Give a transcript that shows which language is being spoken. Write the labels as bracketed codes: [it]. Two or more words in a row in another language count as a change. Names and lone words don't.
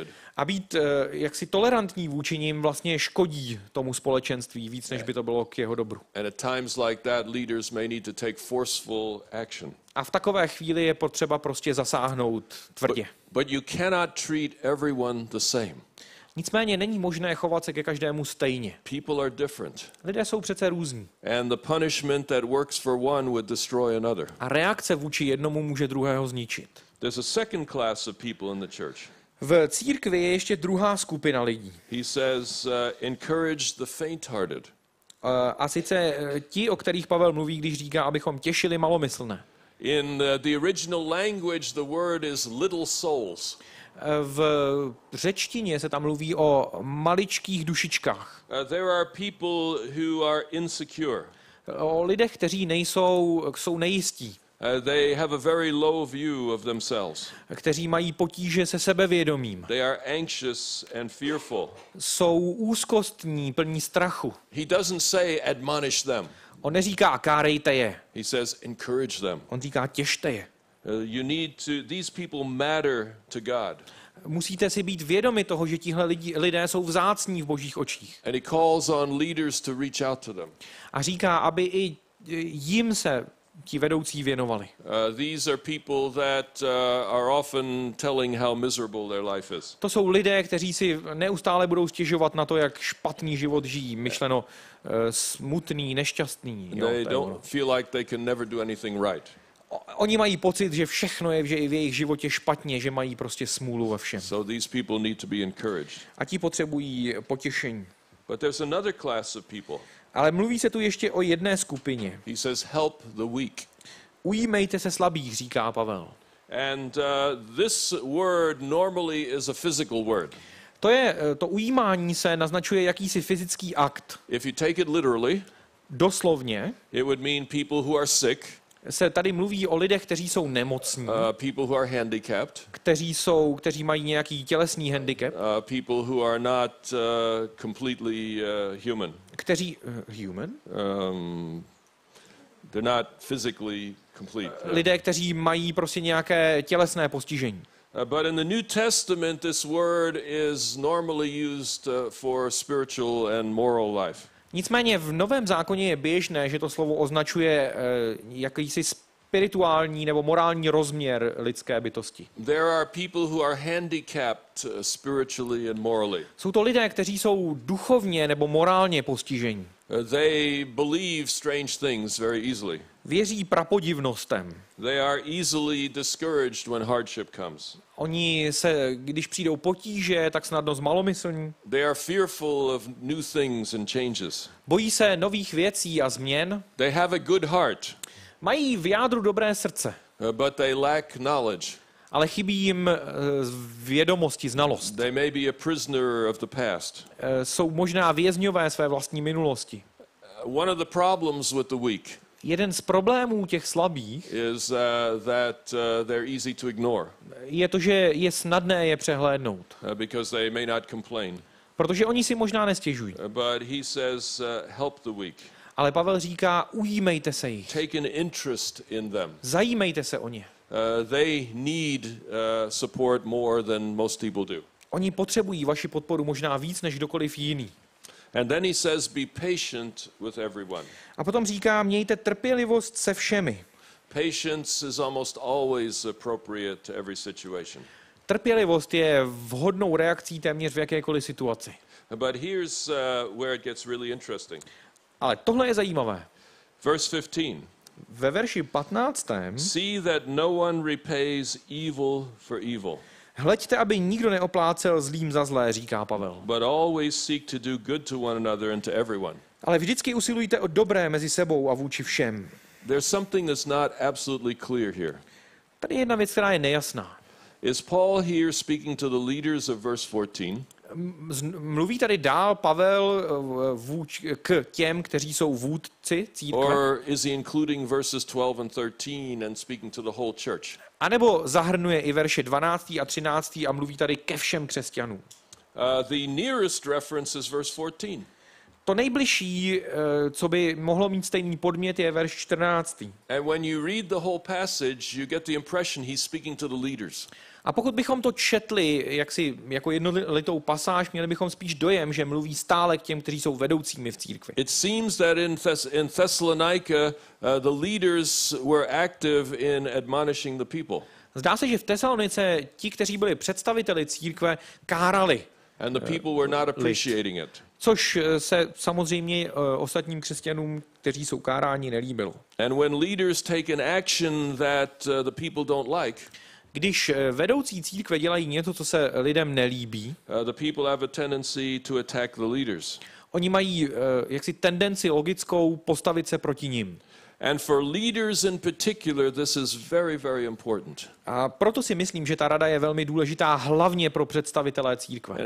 [cs] A být jaksi tolerantní vůči nim vlastně škodí tomu společenství víc, než by to bylo k jeho dobru. [en] And at times like that, leaders may need to take forceful action. [cs] A v takové chvíli je potřeba prostě zasáhnout tvrdě. [en] But you cannot treat everyone the same. [cs] Nicméně není možné chovat se ke každému stejně. [en] People are different. [cs] Lidé jsou přece různí. [en] And the punishment that works for one would destroy another. [cs] A reakce vůči jednomu může druhého zničit. [en] There's a second class of people in the church. [cs] V církvi je ještě druhá skupina lidí. [en] He says, encourage the faint-hearted. [cs] A sice ti, o kterých Pavel mluví, když říká, abychom těšili malomyslné. [en] In the original language, the word is little souls. [cs] V řečtině se tam mluví o maličkých dušičkách. [en] There are people who are insecure. [cs] O lidech, kteří jsou nejistí. [en] They have a very low view of themselves. [cs] Kteří mají potíže se sebevědomím. [en] They are anxious and fearful. [cs] Jsou úzkostní, plní strachu. [en] He doesn't say admonish them. [cs] On neříká kárejte je. [en] He says encourage them. [cs] On říká těšte je. [en] These people matter to God. [cs] Musíte si být vědomi toho, že tihle lidé jsou vzácní v Božích očích. [en] And he calls on leaders to reach out to them. [cs] A říká, aby i jim se ti vedoucí věnovali. [en] These are people that are often telling how miserable their life is. [cs] To jsou lidé, kteří si neustále budou stěžovat na to, jak špatný život žijí, myšleno smutný, nešťastný. [en] They don't feel like they can never do anything right. [cs] Oni mají pocit, že všechno je v jejich životě špatně, že mají prostě smůlu ve všem. [en] So these people need to be encouraged. [cs] A ti potřebují potěšení. [en] But there's another class of people. [cs] Ale mluví se tu ještě o jedné skupině. [en] He says help the weak. [cs] Ujímejte se slabých, říká Pavel. [en] And this word normally is a physical word. [cs] To ujímání se naznačuje jakýsi fyzický akt. [en] If you take it literally, [cs] doslovně [en] it would mean people who are sick. [cs] Se tady mluví o lidech, kteří jsou nemocní, [en] people who are handicapped, [cs] kteří mají nějaký tělesný handicap, [en] people who are not completely human. Human? They're not physically complete. [cs] Lidé, kteří mají prostě nějaké tělesné postižení. [en] But in the New Testament, this word is normally used for spiritual and moral life. [cs] Nicméně v Novém zákoně je běžné, že to slovo označuje jakýsi spirituální nebo morální rozměr lidské bytosti. [en] There are people who are handicapped spiritually and morally. [cs] Jsou to lidé, kteří jsou duchovně nebo morálně postiženi. [en] They believe strange things very easily. [cs] Věří prapodivnostem. [en] They are easily discouraged when hardship comes. [cs] Oni se, když přijdou potíže, tak snadno zmalomyslní. [en] They are fearful of new things and changes. [cs] Bojí se nových věcí a změn. [en] They have a good heart. [cs] Mají v jádru dobré srdce. [en] But they lack knowledge. [cs] Ale chybí jim vědomosti, znalost. [en] They may be a prisoner of the past. [cs] Jsou možná vězňové své vlastní minulosti. [en] One of the problems with the weak [cs] jeden z problémů těch slabých [en] is that they're easy to ignore. [cs] Je to, že je snadné je přehlédnout. [en] Because they may not complain. [cs] Protože oni si možná nestěžují. [en] But he says, help the weak. [cs] Ale Pavel říká, ujímejte se jich. [en] Take an interest in them. [cs] Zajímejte se o ně. [en] They need support more than most people do. [cs] Oni potřebují vaši podporu možná víc než kdokoliv jiný. [en] And then he says, be patient with everyone. [cs] A potom říká, mějte trpělivost se všemi. [en] Patience is almost always appropriate to every situation. [cs] Trpělivost je vhodnou reakcí téměř v jakékoliv situaci. [en] But here's where it gets really interesting. [cs] Ale tohle je zajímavé. [en] Verse 15. [cs] Ve verši 15. [en] See that no one repays evil for evil. [cs] Hleďte, aby nikdo neoplácel zlým za zlé, říká Pavel. [en] But always seek to do good to one another and to everyone. [cs] Ale vždycky usilujte o dobré mezi sebou a vůči všem. [en] There's something that's not absolutely clear here. [cs] Tady je jedna věc, která je nejasná. [en] Is Paul here speaking to the leaders of verse 14? [cs] Mluví tady dál Pavel k těm, kteří jsou vůdci církve? [en] Or is he including verses 12 and 13 and speaking to the whole church? [cs] A nebo zahrnuje i verše 12. a 13. a mluví tady ke všem křesťanům? [en] The nearest reference is verse 14. [cs] To nejbližší, co by mohlo mít stejný podmět, je verš 14. [en] And when you read the whole passage, you get the impression he's speaking to the leaders. [cs] A pokud bychom to četli jako jednolitou pasáž, měli bychom spíš dojem, že mluví stále k těm, kteří jsou vedoucími v církvi. [en] It seems that in Thessalonica, the leaders were active in admonishing the people. [cs] Zdá se, že v Tesalonice ti, kteří byli představiteli církve, kárali. [en] And the people were not appreciating it. [cs] Což se samozřejmě ostatním křesťanům, kteří jsou káráni, nelíbilo. [en] And when leaders take an action that the people don't like, [cs] když vedoucí církve dělají něco, co se lidem nelíbí, [en] the people have a tendency to attack the leaders. [cs] Oni mají jaksi tendenci logickou postavit se proti nim. [en] And for leaders in particular, this is very, very important. [cs] A proto si myslím, že ta rada je velmi důležitá, hlavně pro představitelé církve.